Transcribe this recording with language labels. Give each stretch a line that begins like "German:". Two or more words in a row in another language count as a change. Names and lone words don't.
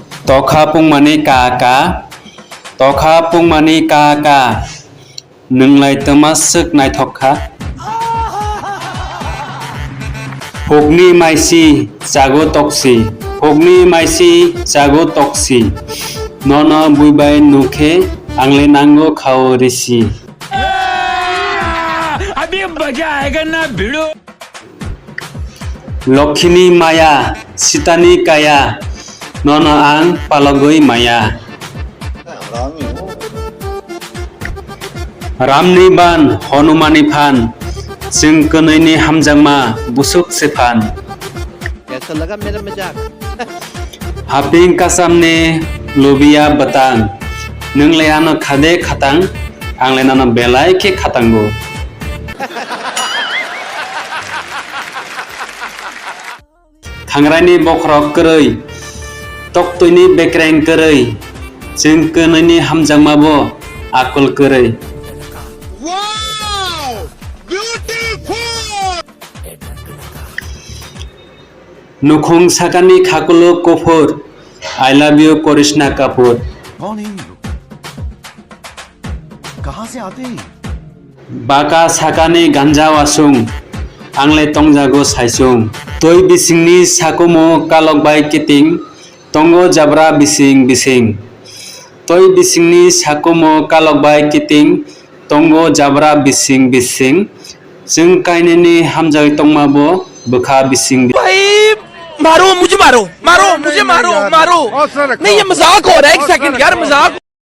Bodo: तखा पुंमानि काका तखा पुंमानि काका नोंलाय तमासोक नायथखा फगनि माइसि जागो तक्सि फगनि माइसि जागो तक्सि नन बुइबाय नुखे आंले नांगो खाओ रिसि
Hindi: अभी मजा आएगा ना भिड़ो
Bodo: लक्ष्मी माया सीतानि काया नन आं पालगै माया रामनि बान हनुमानि फान जों कनैनि हामजांमा बुसुक सेफान
Hindi: कैसा लगा मेरा मजाक
Bodo: हापिं कासामने लुबिया बतां नोंलाय आनो खादे खातां आंलाय नानो बेलाय के खातांगो थांग्रानि बख्रक करै तक्तयनि बेक्रें करै जों कनैनि हामजांमाबो आकल करै नुखुं साकानि खाकुलो कफुर
English: I love you
Bodo: करिश्मा कपूर
Hindi: कौन है ये लोग कहां से आते हैं
Bodo: बाका साकानि गांजा वासुं आंलाय तंजागो साइसुं तय बिसिंनि साकुमो कालकबाय किटिं तंगो जाब्रा बिसिं बिसिं तय बिसिंनि साकुमो कालकबाय किटिं तंगो जाब्रा बिसिं बिसिं जों कायनेनि हामजाय तंमाबो बोखा बिसिं
Hindi: भाई मारो मुझे मारो मारो मुझे मारो मारो नहीं ये मजाक हो रहा है एक सेकंड यार मजाक